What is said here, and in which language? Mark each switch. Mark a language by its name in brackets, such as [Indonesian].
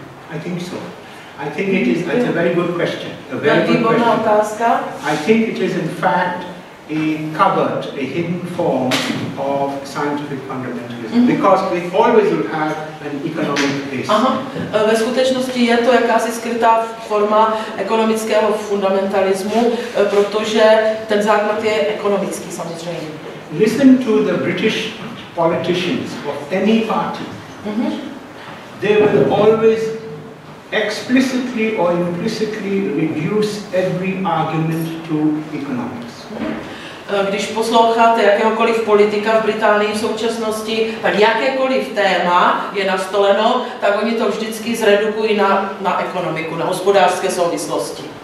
[English] I think so. I think it's a very good question. A very good question. I think it is in fact a covered, a hidden form of scientific fundamentalism, because we always will have an economic base. [Czech] Ve skutečnosti je to jakási skrytá forma ekonomického fundamentalismu, protože ten základ je ekonomický samozřejmě. [English] Listen to the British politicians of any party. They will always explicitly or implicitly reduce every argument to economics. [Czech] Když posloucháte jakéhokoliv politika v Británii v současnosti, tak jakékoliv téma je nastoleno, tak oni to vždycky zredukují na ekonomiku, na hospodářské souvislosti.